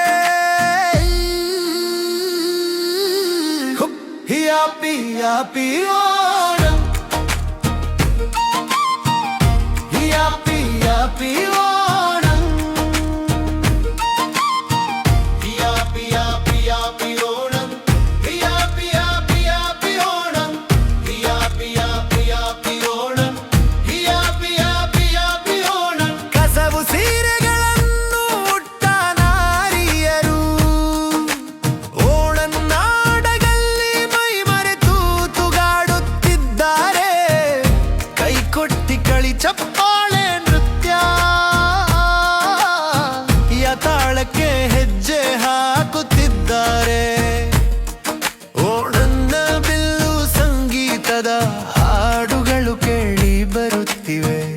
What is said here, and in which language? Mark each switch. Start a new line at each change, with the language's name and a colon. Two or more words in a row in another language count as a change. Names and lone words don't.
English: Happy happy Onam, Happy happy Onam, Happy happy happy Onam, Happy happy happy Onam, Happy happy happy Onam, Happy happy happy Onam.
Kannada: ಕಸವು ಸೀರೆಗಳನ್ನು ಉಟ್ಟ ನಾರಿಯರು ಓಣನ್ನಾಡಗಲ್ಲಿ ಮೈ ಮರೆತು ತೂಗಾಡುತ್ತಿದ್ದಾರೆ. ಕೈ ಕೊಟ್ಟಿ ಕಳಿ ಚಪ್ಪಾಳೆ ನೃತ್ಯ, ಯತಾಳಕ್ಕೆ ಹೆಜ್ಜೆ ಹಾಕುತ್ತಿದ್ದಾರೆ. ಓಣನ್ನ ಬಿಲ್ಲು ಸಂಗೀತದ ಹಾಡುಗಳು ಕೇಳಿ ಬರುತ್ತಿವೆ.